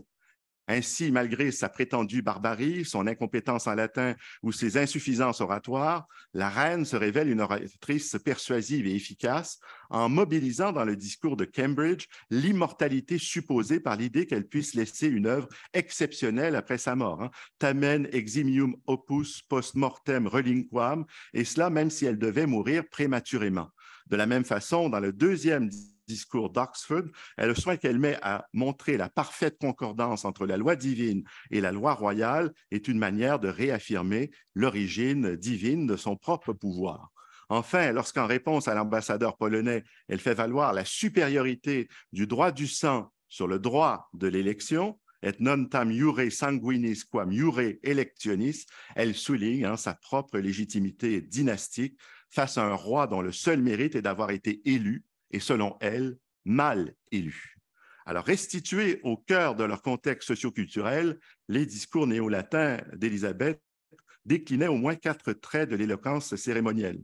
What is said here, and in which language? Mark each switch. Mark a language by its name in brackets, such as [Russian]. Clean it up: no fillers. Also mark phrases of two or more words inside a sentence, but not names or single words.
[French] Ainsi, malgré sa prétendue barbarie, son incompétence en latin ou ses insuffisances oratoires, la reine se révèle une oratrice persuasive et efficace en mobilisant dans le discours de Cambridge l'immortalité supposée par l'idée qu'elle puisse laisser une œuvre exceptionnelle après sa mort. [Latin] Tamen eximium opus post mortem relinquam, [French] et cela même si elle devait mourir prématurément. De la même façon, dans le deuxième discours d'Oxford, le soin qu'elle met à montrer la parfaite concordance entre la loi divine et la loi royale est une manière de réaffirmer l'origine divine de son propre pouvoir. Enfin, lorsqu'en réponse à l'ambassadeur polonais, elle fait valoir la supériorité du droit du sang sur le droit de l'élection, [Latin] et non tam iure sanguinis quam iure electionis, [French] elle souligne sa propre légitimité dynastique face à un roi dont le seul mérite est d'avoir été élu et, selon elle, mal élus. Alors, restitués au cœur de leur contexte socioculturel, les discours néo-latins d'Élisabeth déclinaient au moins 4 traits de l'éloquence cérémonielle.